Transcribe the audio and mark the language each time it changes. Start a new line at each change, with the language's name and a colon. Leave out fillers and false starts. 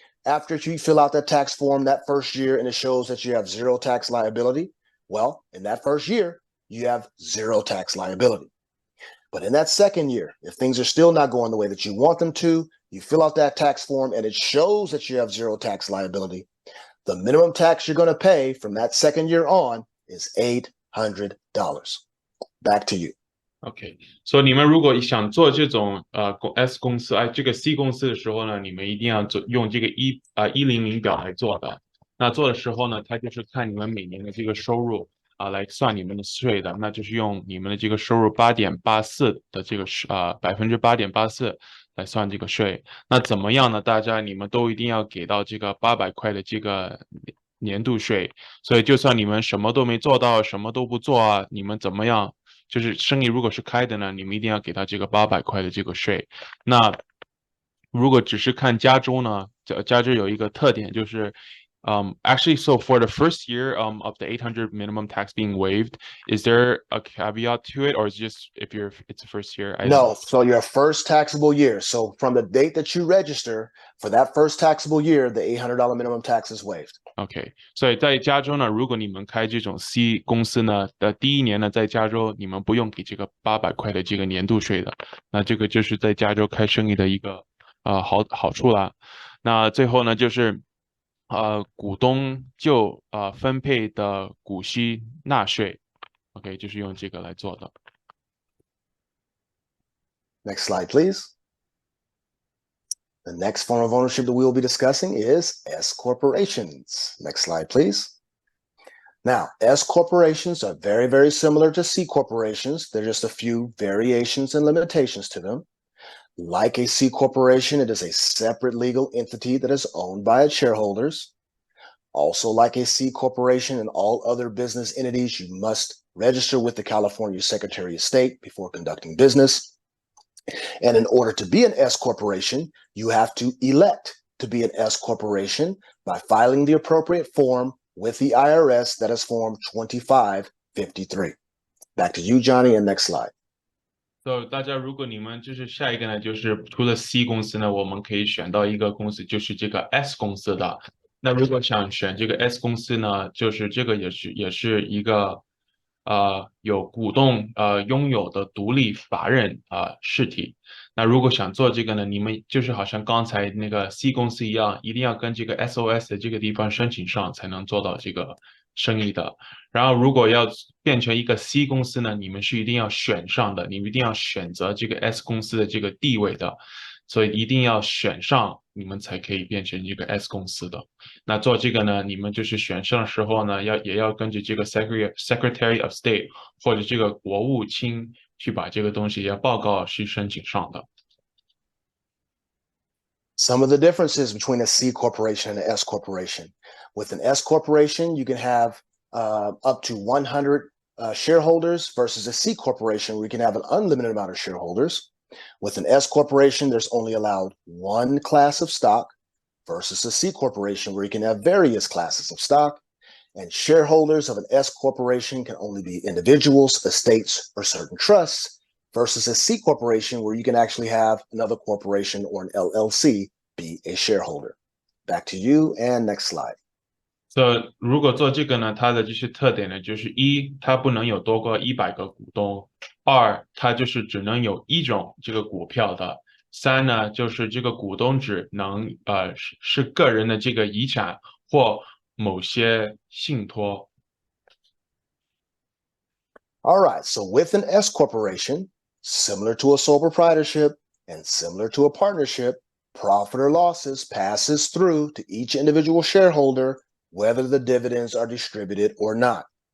English: After you fill out that tax form that first year and it shows that you have zero tax liability, well, in that first year, you have zero tax liability. But in that second year, if things are still not going the way that you want them to, you fill out that tax form and it shows that you have zero tax liability, the minimum tax you're going to pay from that second year on is $800. Back to you.
Chinese: OK，所以你们如果想做这种S 公司这个 C 公司的时候呢，你们一定要用这个100表来做的。那做的时候呢，它就是看你们每年的这个收入来算你们的税的，那就是用你们的这个收入8.84的这个8.84%来算这个税。那怎么样呢？大家你们都一定要给到这个800块的这个年度税。所以就算你们什么都没做到，什么都不做你们怎么样？就是生意如果是开的呢，你们一定要给他这个800块的这个税。那如果只是看加州呢，加州有一个特点就是。
English: Actually, so for the first year of the 800 minimum tax being waived, is there a caveat to it, or is it just if it's the first year? No, so your first taxable year. So from the date that you register for that first taxable year, the $800 minimum tax is waived.
Chinese: OK， 所以在加州呢，如果你们开这种 C 公司呢的第一年呢，在加州你们不用给这个800块的这个年度税的，那这个就是在加州开生意的一个好处啦。那最后呢，就是股东就分配的股息纳税。 OK，就是用这个来做的。
English: Next slide, please. The next form of ownership that we will be discussing is S corporations. Next slide, please. Now, S corporations are very, very similar to C corporations. There are just a few variations and limitations to them. Like a C corporation, it is a separate legal entity that is owned by its shareholders. Also, like a C corporation and all other business entities, you must register with the California Secretary of State before conducting business. And in order to be an S corporation, you have to elect to be an S corporation by filing the appropriate form with the IRS, that is Form 2553. Back to you, Johnny, and next slide.
Chinese: So 大家如果你们就是下一个呢，就是除了 C 公司呢，我们可以选到一个公司，就是这个 S 公司的。那如果想选这个 S 公司呢，就是这个也是一个有股东拥有的独立法人实体。那如果想做这个呢，你们就是好像刚才那个 C 公司一样，一定要跟这个 SOS 的这个地方申请上，才能做到这个生意的。然后如果要变成一个 C 公司呢，你们是一定要选上的，你们一定要选择这个 S 公司的这个地位的，所以一定要选上，你们才可以变成一个 S 公司的。那做这个呢，你们就是选上的时候呢，也要根据这个 Secretary of State 或者这个国务卿去把这个东西要报告去申请上的。
English: Some of the differences between a C corporation and an S corporation. With an S corporation, you can have up to 100 shareholders versus a C corporation where you can have an unlimited amount of shareholders. With an S corporation, there's only allowed one class of stock versus a C corporation where you can have various classes of stock. And shareholders of an S corporation can only be individuals, estates, or certain trusts, versus a C corporation where you can actually have another corporation or an LLC be a shareholder. Back to you, and next slide.
Chinese: So 如果做这个呢，它的这些特点呢，就是一，它不能有多过100个股东；二，它就是只能有一种这个股票的；三呢，就是这个股东只能是个人的这个遗产或某些信托。
English: All right, so with an S corporation, similar to a sole proprietorship and similar to a partnership, profit or losses passes through to each individual shareholder, whether the dividends are distributed or not.